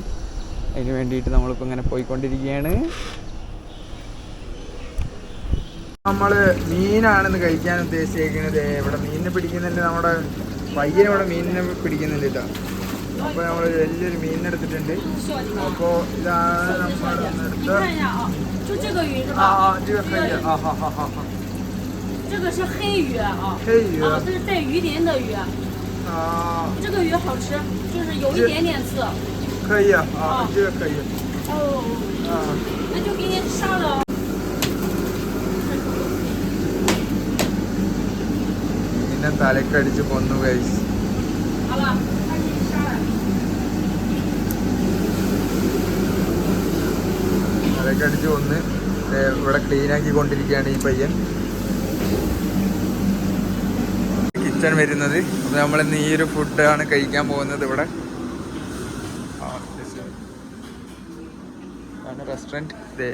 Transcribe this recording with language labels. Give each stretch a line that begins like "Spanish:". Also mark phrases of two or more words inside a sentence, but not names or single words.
Malayalam: അതിന് വേണ്ടിയിട്ട് നമ്മളിപ്പോൾ ഇങ്ങനെ പോയിക്കൊണ്ടിരിക്കുകയാണ്. നമ്മൾ മീനാണെന്ന് കഴിക്കാൻ ഉദ്ദേശിച്ചിരിക്കുന്നത്. ഇവിടെ മീനിനെ പിടിക്കുന്നുണ്ട്, നമ്മുടെ പയ്യനെ ഇവിടെ മീനിനെ പിടിക്കുന്നുണ്ട് കേട്ടോ. അപ്പോൾ നമ്മൾ വലിയൊരു മീനിനെടുത്തിട്ടുണ്ട്. അപ്പോൾ ഇതാണ് നമ്മൾ എടുത്ത
Chinese: 这个是黑鱼啊，黑鱼啊，这是带鱼鳞的鱼啊，这个鱼好吃，就是有一点点刺。可以啊，这个可以。哦，那就给你杀了。
Malayalam: പിന്നെ തലക്കടിച്ച് കൊന്നു ഗൈസ്.
Chinese: 好了，那给你杀了。
Malayalam: തലക്കടിച്ച് കൊന്ന് ഇവിടെ ക്ലീനാക്കി കൊണ്ടിരിക്കുകയാണ് ഈ പയ്യൻ. കിച്ചൺ വരുന്നത്. അപ്പോൾ നമ്മളിന്ന് ഈ ഒരു ഫുഡാണ് കഴിക്കാൻ പോകുന്നത്. ഇവിടെ ആണ് റെസ്റ്റോറൻറ്റ്.